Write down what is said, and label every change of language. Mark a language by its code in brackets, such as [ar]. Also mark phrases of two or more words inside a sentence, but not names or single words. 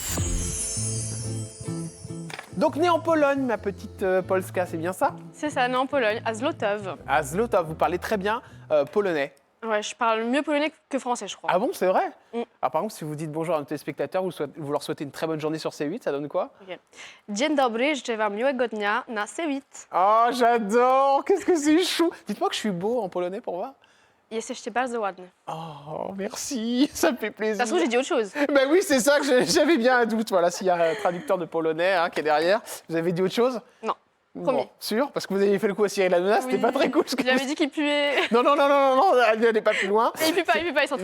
[fr] Donc née en Pologne, ma petite Polska, c'est bien ça? C'est ça, né en Pologne, à Złotów. À Złotów, vous parlez très bien polonais. Ouais, je parle mieux polonais que français, je crois. Ah bon, c'est vrai? Mm. Alors, par exemple, si vous dites bonjour à nos téléspectateurs, vous leur souhaitez une très bonne journée sur C8, ça donne quoi? Okay. [pl] Dzień dobry, życzę wam miłego dnia na C8. [fr] Oh, j'adore! Qu'est-ce que c'est chou! Dites-moi que je suis beau en polonais pour voir. [pl] Jesteście bardzo ładny. [fr] Oh, merci, ça me fait De plaisir. toute façon, j'ai dit autre chose. Ben oui, c'est ça que j'avais bien un doute. Voilà, s'il y a un traducteur de polonais qui est derrière, vous avez dit autre chose? Non. Promis. Bon, sûr? Parce que vous avez fait le coup à Cyril Hanouna, c'était pas très cool. Il avait dit qu'il puait. Non, n'allez pas plus loin. Et il pue pas, ils sont très